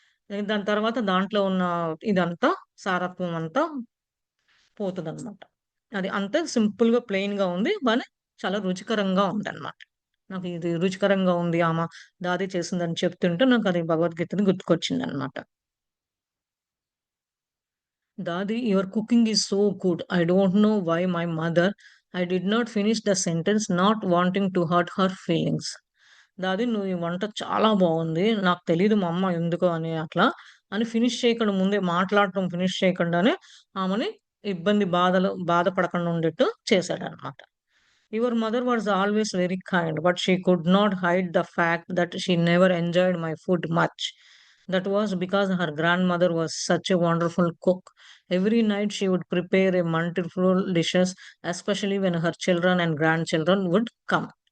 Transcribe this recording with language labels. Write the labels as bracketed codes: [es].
[te] దాని తర్వాత దాంట్లో ఉన్న ఇదంతా సారత్వం అంతా పోతదనమాట. అది అంతే సింపుల్‌గా ప్లెయిన్‌గా ఉంది. కానీ చాలా రుచికరంగా ఉందనమాట. నాకు ఇది రుచికరంగా ఉంది. దాది చేసిందని చెప్తుంటే నాకది భగవద్గీతది గుర్తుకొచ్చిందనమాట. [en] Dadi, your cooking is so good. I don't know why my mother. I did not finish the sentence, not wanting to hurt her feelings. [te] దాది నువ్వు ఈ వంట చాలా బావుంది. నాకు తెలీదు మా అమ్మ ఎందుకో అని అట్లా అని ఫినిష్ చేయకుండా ముందే మాట్లాడటం ఫినిష్ చేయకుండానే ఆమెని బాధపడకుండా ఉండేట్టు చేశాడనమాట. [en] Your mother was always very kind, but she could not hide the fact that she never enjoyed my food much. That was because her grandmother was such a wonderful cook. Every night she would prepare a multiple dishes, especially when her children and grandchildren would come.